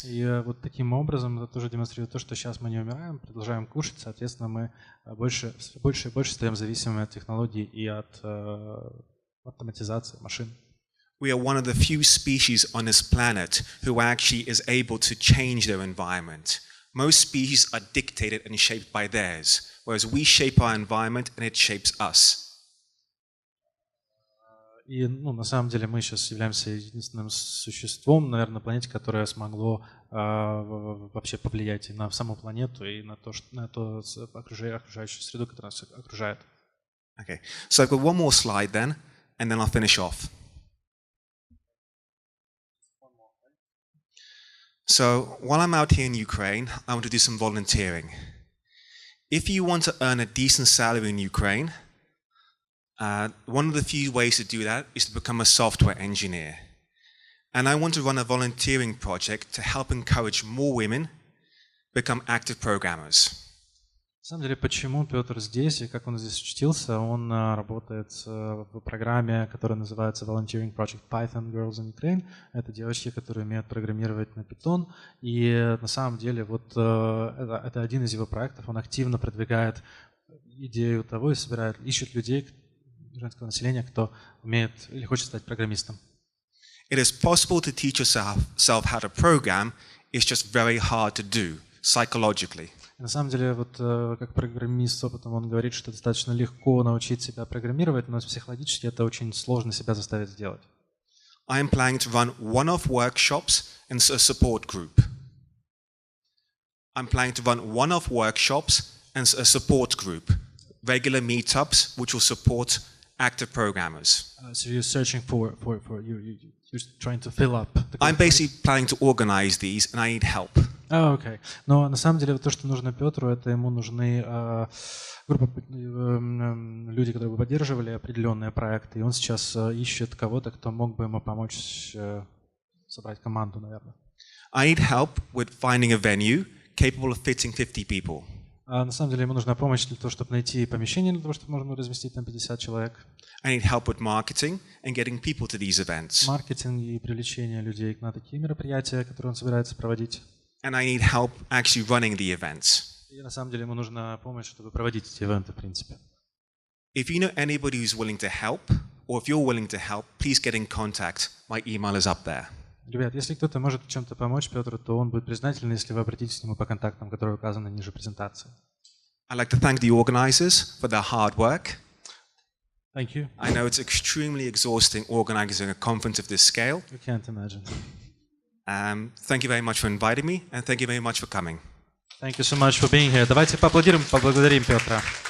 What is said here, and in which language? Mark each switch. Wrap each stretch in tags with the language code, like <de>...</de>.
<ru>И вот таким образом это тоже демонстрирует то, что сейчас мы не умираем, продолжаем кушать, соответственно, мы больше и больше стаем зависимыми от технологий и от автоматизации машин.</ru> <en>We are one of the few species on this planet who actually is able to change their environment. Most species are dictated and shaped by theirs, whereas we shape our environment and it shapes us.</en> <ru>И на самом деле мы сейчас являемся единственным существом, наверное, на планете, которое смогло вообще повлиять и на саму планету, и на то окружающую среду, которая нас окружает.</ru> <en>Okay, so I've got one more slide then, and then I'll finish off. So while I'm out here in Ukraine, I want to do some volunteering. If you want to earn a decent salary in Ukraine, one of the few ways to do that is to become a software engineer. And I want to run a volunteering project to help encourage more women become active programmers.</en> <ru>На самом деле, почему Петр здесь и как он здесь учтился, он работает в программе, которая называется Volunteering Project Python Girls in Ukraine. Это девочки, которые умеют программировать на Python. И на самом деле вот это один из его проектов. Он активно продвигает идею того и ищет людей, женского населения, кто умеет или хочет стать программистом.</ru> <en>It is possible to teach yourself how to program. It's just very hard to do psychologically.</en> <ru>На самом деле, вот как программист с опытом, он говорит, что достаточно легко научить себя программировать, но психологически это очень сложно себя заставить сделать.</ru> <en>I am planning to run one-off workshops and a support group. I'm planning to run one-off workshops and a support group, regular meetups which will support active programmers. So you're searching for you're trying to fill up. I'm basically planning to organize these, and I need help.</en> <ru>Окей. Но на самом деле то, что нужно Петру, это ему нужны люди, которые бы поддерживали определенные проекты, и он сейчас ищет кого-то, кто мог бы ему помочь собрать команду, наверное.</ru> <en>I need help with finding a venue capable of fitting 50 people.</en> <ru>На самом деле ему нужна помощь для того, чтобы найти помещение, для того, чтобы можно разместить там 50 человек.</ru> <en>I need help with marketing and getting people to these events.</en> <ru>Маркетинг и привлечение людей на такие мероприятия, которые он собирается проводить.</ru> <en>And I need help actually running the events.</en> <ru>И на самом деле ему нужна помощь, чтобы проводить эти ивенты, в принципе.</ru> <en>If you know anybody who's willing to help, or if you're willing to help, please get in contact. My email is up there.</en> <ru>Ребят, если кто-то может в чем-то помочь Петру, то он будет признателен, если вы обратитесь к нему по контактам, которые указаны ниже презентации.</ru> <en>I'd like to thank the organizers for their hard work. Thank you. I know it's extremely exhausting organizing a conference of this scale. You can't imagine. Thank you very much for inviting me, and thank you very much for coming. Thank you so much for being here.</en> <ru>Давайте поаплодируем, поблагодарим Петра.</ru>